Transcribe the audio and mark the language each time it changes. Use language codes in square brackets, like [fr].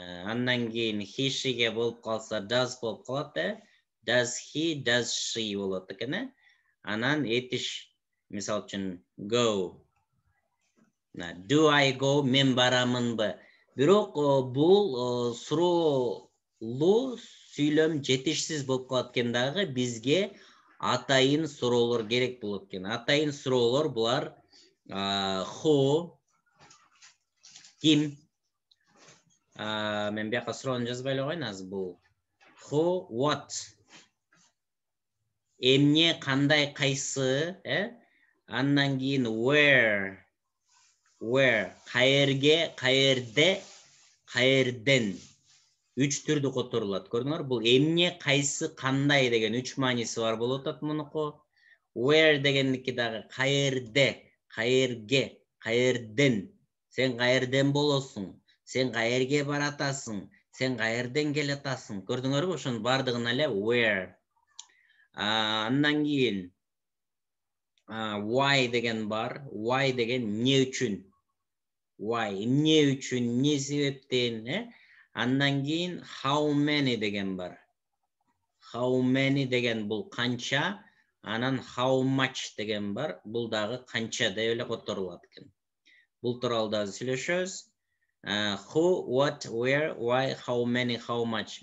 [ky] Андан кийин he, she'ге болуп калса does болуп калат, [en] Does he, does she [ky] болот экен. Анан этиш, мисалы үчүн go. [en] Do I go, [ky] мен барамынбы? Бирок бул суроолуу сүйлөм жетишсиз болуп калат экен дагы, бизге атайын суроолор керек болот экен. Атайын суроолор булар who, ким. Мен бияка суроону жазбай эле коеюн азыр. Бул who, what. Эмне, кандай, кайсы, Андан кийин where, каерге, каерде, каерден. 3 түрдө которулат. Көрдүңөр? Бул эмне, кайсы, кандай деген 3 мааниси бар болуп атат мунуку. Where дегендики дагы каерде, каерге, каерден. Сен каерден болосуң? Сен каерге баратасың? Сен каерден келатасың? Көрдүңөрбү? Ошонун бардыгына эле where. Андан кийин why деген бар. Why деген эмне үчүн? Why, эмне үчүн, эмне себептен, Андан кийин how many деген бар. How many деген бул канча, анан how much деген бар. Бул дагы канча деп эле которулат экен. Бул тууралуу дагы сүйлөшөбүз. [en] Who, what, where, why, how many, how much.